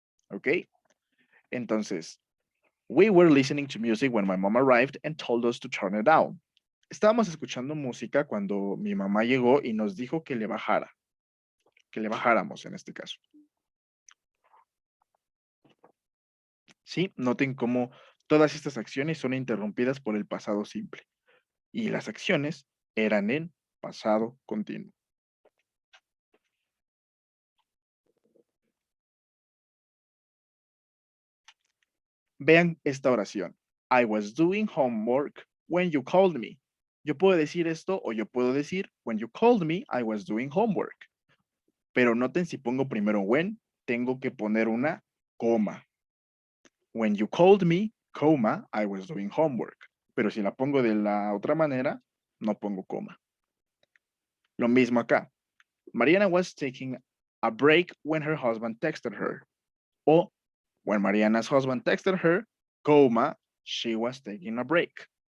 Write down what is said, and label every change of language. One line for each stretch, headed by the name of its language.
Spanish: ¿Ok?
English: Entonces, we were listening to music when my mom arrived and told us to turn it down.
Spanish: Estábamos escuchando música cuando mi mamá llegó y nos dijo que le bajáramos en este caso. Sí, noten cómo todas estas acciones son interrumpidas por el pasado simple y las acciones eran en pasado continuo. Vean esta oración.
English: I was doing homework when you called me.
Spanish: Yo puedo decir esto o yo puedo decir
English: when you called me, I was doing homework.
Spanish: Pero noten si pongo primero when, tengo que poner una coma.
English: When you called me, coma, I was doing homework.
Spanish: Pero si la pongo de la otra manera, no pongo coma. Lo mismo acá.
English: Mariana was taking a break when her husband texted her. O when Mariana's husband texted her, coma, she was taking a break.